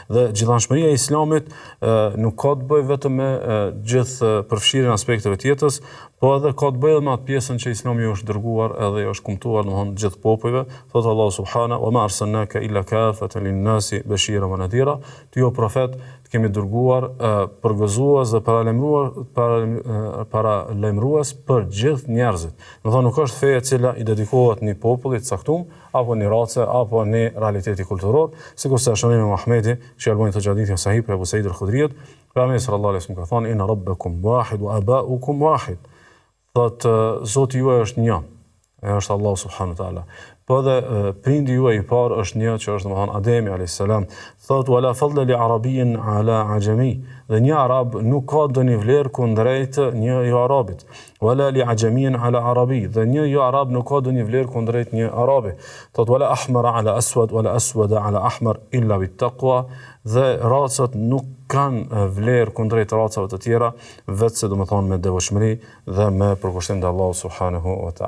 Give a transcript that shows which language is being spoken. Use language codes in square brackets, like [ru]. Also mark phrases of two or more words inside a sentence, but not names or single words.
[sq] Dhe gjithanshmëria e Islamit nuk ka të bëjë vetëm me gjithë përfshirjen e aspekteve të jetës, po edhe ka të bëjë me atë pjesën që Islami është dërguar edhe është kumtuar domthonë gjithë popujve. Thotë Allahu [ar] سبحانه وما أرسلناك إلا كافة للناس بشيرا ونذيرا. [sq] Ti o profet kemi dërguar përgëzues dhe paralajmërues për gjithë njerëzit. Do thonë nuk është feja e cila i dedikohet një populli të caktuar apo një race apo një realiteti kulturor, sikurse është shënimi Muhamedi, që albani të hadithin sahih për Abu Said al-Khudriyut, pejgamberi [ar] صلى الله عليه وسلم [sq] ka thënë [ar] إن ربكم واحد وآباؤكم واحد. [sq] Thotë Zoti juaj është një, është Allahu [ar] سبحانه وتعالى. [sq] Po edhe prindi juaj i parë është një, që është domethënë Ademi [ar] عليه السلام. Thotë ولا فضل لعربي على أعجمي. [sq] Dhe një arab nuk ka ndonjë vlerë kundrejt një jo arabit. [ar] ولا لأعجمي على عربي. [sq] Dhe një jo arab nuk ka ndonjë vlerë kundrejt një arabi. [ar] Thotë ولا أحمر على أسود ولا أسود على أحمر إلا بالتقوى. [sq] Dhe racat nuk kanë vlerë kundrejt racave të tjera, vetëse domethënë me devotshmëri dhe me përkushtim te Allahu [ar] سبحانه وتعالى.